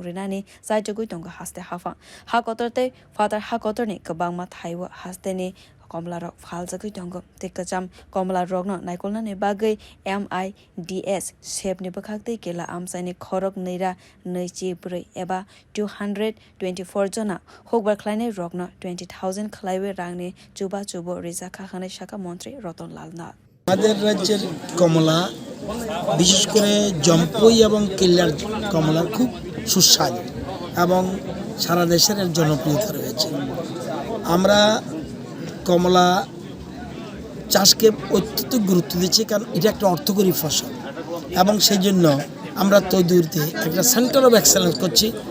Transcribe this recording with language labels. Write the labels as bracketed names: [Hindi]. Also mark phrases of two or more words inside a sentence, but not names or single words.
[Kok Borok] rinani saitogui tongo haste hafa hakotorte father hakotorni kabangma thaiwa hasteni kamla rok phaljagui tongo tekacham kamla rokno naikolna ne bagai MIDS shepni bakhakte kela amchaini khorok neira neichi purei eba 224 jona hukbar khlaine rokno 20,000 khlaiwe rangni chuba chubo rizakha khane shaka মন্ত্রী রতন লাল নাথ [Bangla] আমাদের রাজ্যের কমলা বিশেষ করে জম্পুই এবং কেল্লার কমলা খুব সুস্বাদু এবং সারা দেশের এর জনপ্রিয়তা রয়েছে। আমরা কমলা চাষকে অত্যন্ত গুরুত্ব দিচ্ছি কারণ এটা একটা অর্থকরী ফসল এবং সেই জন্য আমরা তৈরিতে একটা [English] centre of excellence [Bangla] করছি।